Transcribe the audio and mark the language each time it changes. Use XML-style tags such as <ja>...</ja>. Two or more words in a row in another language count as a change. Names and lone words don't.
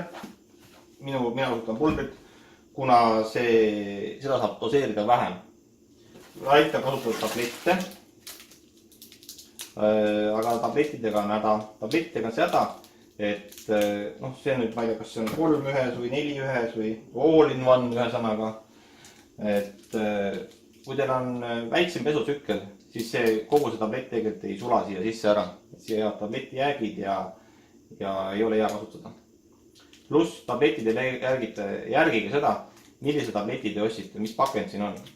<et>Mina kasutan pulbrit, kuna seda saab doseerida vähem. Aitab kasutada tablette. Aga tablettidega on häda. Tablettidega on see häda, et see on nüüd, ma ei tea, kas see on 3 ühes või 4 ühes või</et> <en>all in one</en> <et>ühe sõnaga. Et kui teil on väiksem pesutsükkel, siis kogu see tablett tegelikult ei sula siia sisse ära. Siia jäävad tableti jäägid ja ei ole hea kasutada. Pluss tabletid järgige seda, millise tableti te ostsite, mis pakend siin on.</et>